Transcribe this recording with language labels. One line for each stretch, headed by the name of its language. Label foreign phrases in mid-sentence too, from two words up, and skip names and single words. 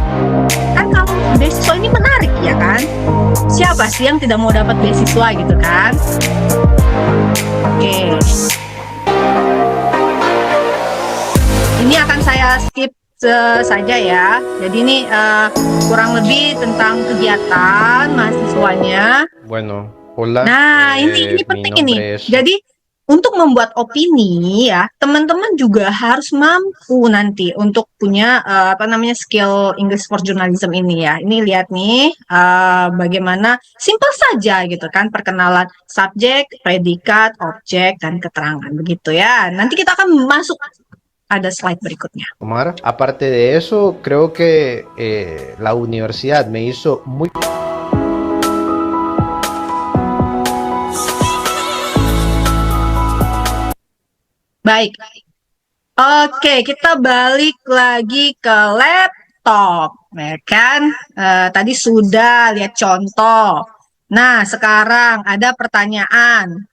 Indonesian: Kan kalau beasiswa ini menarik ya kan? Siapa sih yang tidak mau dapat beasiswa gitu kan? Oke. Ini akan saya skip saja ya. Jadi ini kurang lebih tentang kegiatan mahasiswanya.
Spanish: Bueno, hola.
Indonesian: Nah, ini penting ini. Jadi untuk membuat opini ya, teman-teman juga harus mampu nanti untuk punya apa namanya skill
English: English for Journalism
Indonesian: ini ya. Ini lihat nih bagaimana simple saja gitu kan, perkenalan subjek, predikat, objek dan keterangan begitu ya. Nanti kita akan masuk ada slide berikutnya.
Spanish: Omar, aparte de eso, creo que la universidad me hizo muy...
Indonesian: Baik. Oke, kita balik lagi ke laptop, ya kan? Tadi sudah lihat contoh. Nah, sekarang ada pertanyaan.